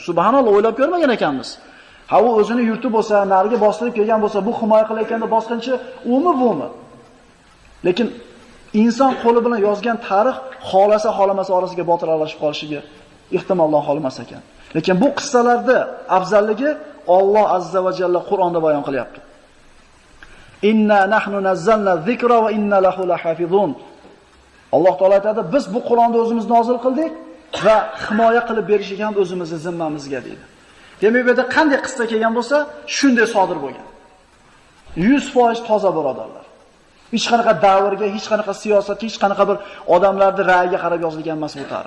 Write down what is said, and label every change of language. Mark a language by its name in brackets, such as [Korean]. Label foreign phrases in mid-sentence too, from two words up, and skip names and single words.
[Uzbek] Subhanalloh, o'ylab ko'rmagan ekanmiz. Ha, u o'zini yurti bo'lsa, nariga bostirib kelgan bo'lsa, bu himoya qilayotganda bosqinchi umi bumi. Lekin inson qo'li bilan yozgan tarix xolasa xolamasa orasiga botil aralashib qolishiga ehtimoldan qolmas ekan. Lekin bu qissalarda afzalligi Alloh azza va jalla Qur'onda bayon qilyapti. [Arabic] إنا نحن نزلنا الذكر وإنا له لحافظون. [Uzbek] Alloh taolo aytadi, biz bu Qur'onni o'zimiz nozil qildik va himoya qilib berishga ham o'zimizning zimmamizga deydi. Demak, bu yerda qanday qissa kelgan bo'lsa, shunday sodir bo'lgan. 100% toza birodarlar. Hech qanaqa davrga, hech qanaqa siyosatga, hech qanaqa bir odamlarning ra'yiga qarab yozilgan emas bu tarix.